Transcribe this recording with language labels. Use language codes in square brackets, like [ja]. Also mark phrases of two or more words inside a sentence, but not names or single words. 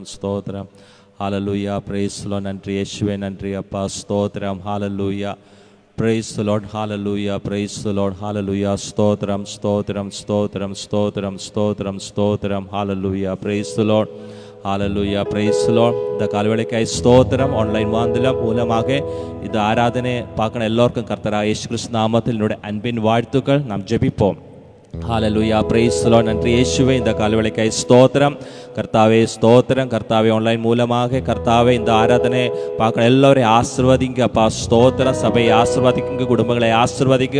[ta] ஸ்தோத்திரம். ஹல்லேலூயா. [en] Praise the Lord. [ta] நன்றி இயேசுவே, நன்றி அப்பா. ஸ்தோத்திரம். ஹல்லேலூயா. [en] Praise the Lord. [ta] ஹல்லேலூயா. [en] Praise the Lord. [ta] ஹல்லேலூயா. ஸ்தோத்திரம் ஸ்தோத்திரம் ஸ்தோத்திரம் ஸ்தோத்திரம் ஸ்தோத்திரம் ஸ்தோத்திரம். ஹல்லேலூயா. [en] Praise the Lord. [ta] ஹல்லேலூயா. [en] Praise the Lord. [ta] இந்த காலவேளைக்காய் ஸ்தோத்திரம். ஆன்லைன் மூலமாக இது ஆராதனையை பார்க்கணும் എല്ലാവർക്കും கர்த்தராகிய இயேசு கிறிஸ்து நாமத்தில் என்னுடைய அன்பின் வாழ்த்துக்கள். நாம் ஜெபிப்போம். ஹல்லேலூயா. [en] Praise the Lord. [ta] நன்றி இயேசுவே, இந்த காலவேளைக்காய் ஸ்தோத்திரம். கர்த்தாவே ஸ்தோத்திரம். கர்த்தாவே ஆன்லைன் மூலமாக கர்த்தாவே இந்த ஆராதனையை பார்க்கணும் எல்லாரையும் ஆசீர்வதிங்க அப்பா. ஸ்தோத்திரம். சபையை ஆசீர்வதிக்குங்க, குடும்பங்களை ஆசீர்வதிங்க.